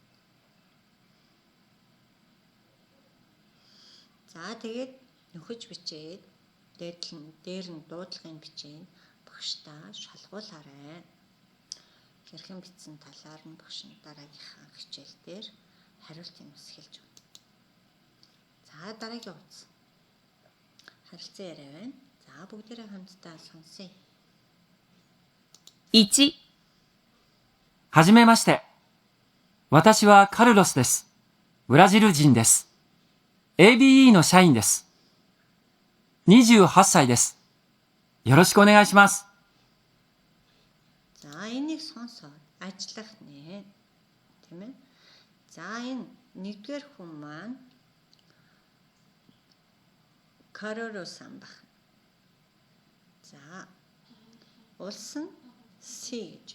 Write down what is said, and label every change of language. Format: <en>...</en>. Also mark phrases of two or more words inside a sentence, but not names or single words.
<mn>За тэгээд нөхөж бичээд дээр нь дуудлагын бичээд багштаа шалгуулаарай. Хэрхэн бичсэн талаар нь багш нь дараагийнхаа хичээл дээр хариултыг бас хэлж өгнө. За дараагийн утас. Харилцан яриа байна. За бүгдээрээ хамтдаа сонсъё.</mn> <ja>1、はじめまして。私はカルロスです。ブラジル人です。ABE の社員です。28歳です。よろしくお願いします。</ja> <mn>За энийг сонсоод ажиллах нэ. Тийм ээ. За энэ нэгдүгээр хүн маань Каролосан баг. За улс нь С гэж.</mn>